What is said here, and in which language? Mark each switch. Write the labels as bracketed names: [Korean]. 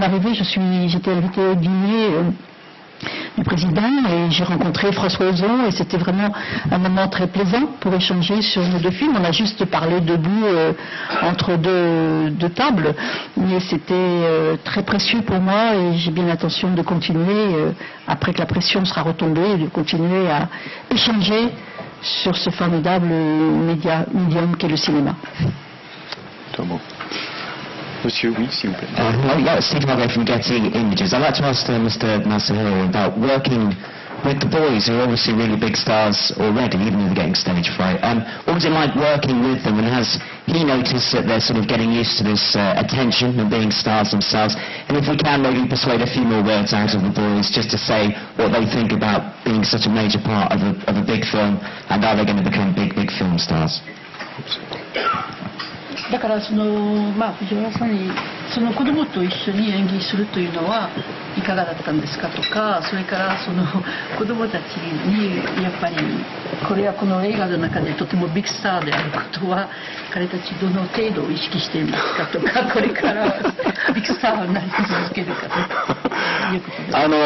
[French] mon arrivée, j'étais invitée au dîner du président et j'ai rencontré François Ozon et c'était vraiment un moment très plaisant pour échanger sur nos deux films. On a juste parlé debout entre deux tables, mais c'était très précieux pour moi et j'ai bien l'intention de continuer, après que la pression sera retombée, de continuer à échanger sur ce formidable médium qu'est le cinéma. Monsieur, oui, s'il vous plaît. [English] Hello, Steve Margot from Getty Images. I'd like to ask Mr. Masahiro about working with the boys, who are obviously really big stars already, even though they're getting stage fright. What was it like working with them, and has he noticed that they're sort of getting used to this attention and being stars themselves? And if we can maybe persuade a few more words out of the boys just to say what they think about being such a major part of a big film, and are they going to become big film stars? [Japanese] だから藤原さんにその子供と一緒に演技するというのはいかがだったんですかとか、それからその子供たちにやっぱりこれはこの映画の中でとてもビッグスターであることは彼たちどの程度を意識していますかとか、これからビッグスターになり続けるかということです。